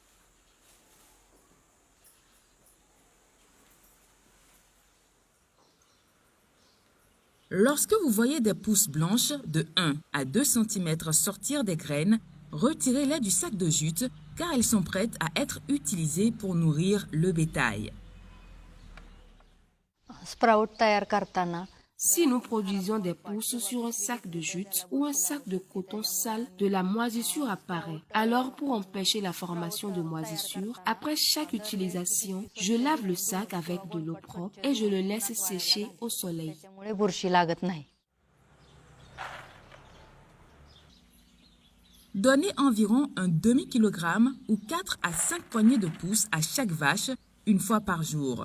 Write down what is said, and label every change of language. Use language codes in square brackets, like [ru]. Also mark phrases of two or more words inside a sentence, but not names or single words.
[fr] Lorsque vous voyez des pousses blanches de 1 à 2 cm sortir des graines, retirez-les du sac de jute car elles sont prêtes à être utilisées pour nourrir le bétail. [mr] स्प्राउट तयार करताना [fr] Si nous produisions des pousses sur un sac de jute ou un sac de coton sale, de la moisissure apparaît. Alors, pour empêcher la formation de moisissure, après chaque utilisation, je lave le sac avec de l'eau propre et je le laisse sécher au soleil. [mr] त्यामुळे बुरशी लागत नाही. [fr] Donnez environ un demi-kilogramme ou 4 à 5 poignées de pousses à chaque vache une fois par jour.